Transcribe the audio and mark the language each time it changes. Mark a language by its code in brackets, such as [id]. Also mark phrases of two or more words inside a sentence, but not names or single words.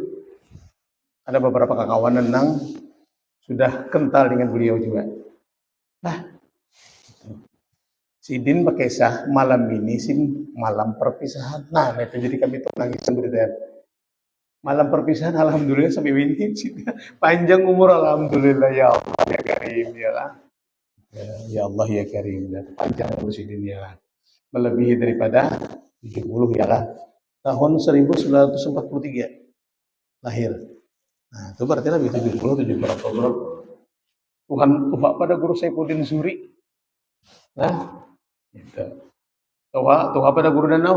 [bjn] Ada beberapa kawan yang sudah kental dengan beliau juga. Nah, sidin berkisah malam ini sin malam perpisahan. Nah, itu jadi kami tuh nangisan berita. Malam perpisahan alhamdulillah sampai ini panjang umur alhamdulillah [ar] يا الله يا كريم [bjn] ya lah. [ar] يا الله يا كريم [bjn] ya panjang umur sidin ya lah. Melebihi daripada 70 ya lah. Tahun 1943 lahir. Nah, itu berarti lebih 70 berapa. Tuhan pada guru Saifuddin Suri. Nah, itu. Tuhan pada guru Danau.